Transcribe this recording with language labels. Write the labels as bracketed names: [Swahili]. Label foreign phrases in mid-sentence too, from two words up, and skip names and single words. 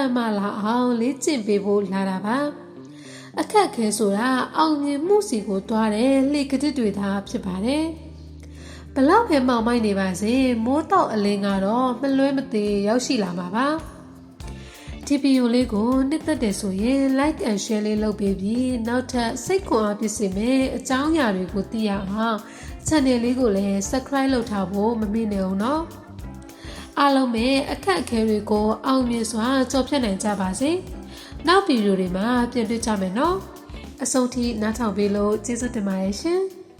[Burmese] န်မာလာအောင်လေ့ကျင့်ပေးဖို့လာတာပါအခက်အခဲဆိုတာအောင်မြင်မှုစီကိုတွားတဲ့လှေကတစ်တွေသာဖြစ်ပါတယ် ဘလောက်ပဲမောင်မိုက်နေပါစေမိုးတောက်အလင်းကတော့မလွဲမသွေရောက်ရှိလာမှာပါဒီဗီဒီယိုလေးကိုနှစ်သက်တယ်ဆိုရင် [English] like and share [Burmese] လေးလုပ်ပေးပြီးနောက်ထပ်စိတ်ခွန်အားဖြစ်စေမယ့်အကြောင်းအရာတွေကိုသိရအောင် channel လေးကိုလည်း subscribe လုပ်ထားဖို့မမေ့နဲ့အောင်နော်အားလုံးပဲအခက်အခဲတွေကိုအောင်မြင်စွာကျော်ဖြတ်နိုင်ကြပါစေနောက်ဗီဒီယိုတွေမှာပြန်တွေ့ကြမယ်နော်အဆုံးထိနားထောင်ပေးလို့ကျေးဇူးတင်ပါတယ်ရှင်